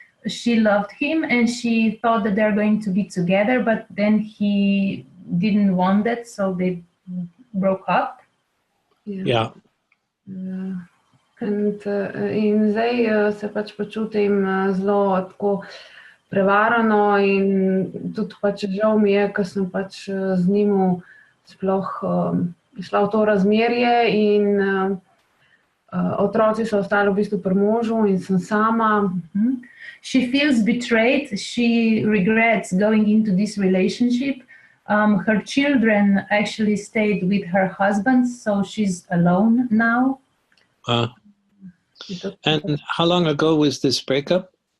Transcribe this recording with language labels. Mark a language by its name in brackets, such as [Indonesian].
[English] She loved him and she thought that they're going to be together, but then he didn't want that, so they broke up. Yeah. [Slovenian] In zdaj se pač počutim zelo tako prevarano in tudi pač žal mi je, ker sem pač z njim sploh šla v to razmerje in otroci so ostali v bistvu pri možu in sem sama. [English] She feels betrayed. She regrets going into this relationship. Her children actually stayed with her husband, so she's alone now. And how long ago was this breakup?